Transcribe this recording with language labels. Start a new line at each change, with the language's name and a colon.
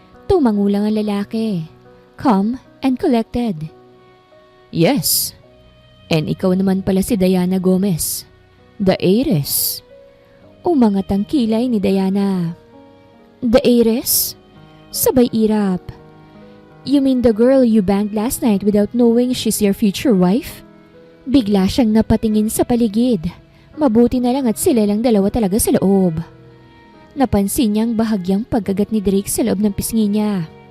Filipino: Tumangulang ang lalaki.
English: Calm and collected. Yes.
Filipino: And ikaw naman pala si Diana Gomez.
English: The heiress.
Filipino: Umangat ang kilay ni Diana.
English: The heiress?
Filipino: Sabay irap.
English: You mean the girl you banged last night without knowing she's your future wife?
Filipino: Bigla siyang napatingin sa paligid. Mabuti na lang at sila lang dalawa talaga sa loob. Napansin niyang bahagyang pagkagat ni Drake sa loob ng pisngi niya.